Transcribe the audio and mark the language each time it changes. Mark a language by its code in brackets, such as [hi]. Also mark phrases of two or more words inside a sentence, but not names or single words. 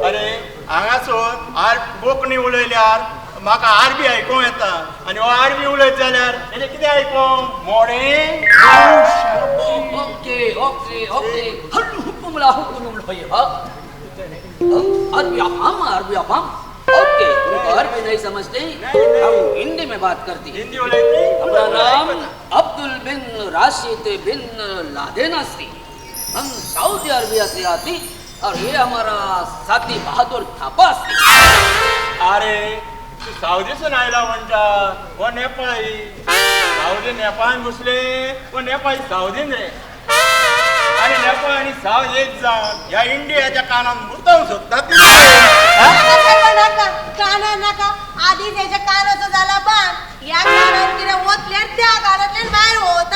[kok] अरे हांगासून कोंकणी उलयल्यार म्हाका आरबी आयकूंक येता आनी हो आरबी उलयत जाल्यार तेजें कितें आयकूंक मोडे. ओके ओके ओके हुकुमला अरबी अफाम ओके. [hi] तुमको अरबी नहीं समझते हम हिंदी में बात करती. [kok] हिंदी उलयती. [hi] हमारा नाम अब्दुल बिन राशिद बिन लादेनासी. हम सऊदी अरबिया से आती और ये हमारा साथी बहादुर थापासी. [kok] अरे तू सावदीसून आयला म्हणटा हो नेपाळी. सावदी नेपाळान घुसले हो नेपाळी सावदीन रे. आणि नेपाळ आणि सावद एक जावन ह्या इंडियाच्या कानान मुतवंक सोदतात. काना नाका आधी त्याच्या कानाचो झाला बांध या कानान कितें वतल्यार त्या कानांतल्यान भायर वता.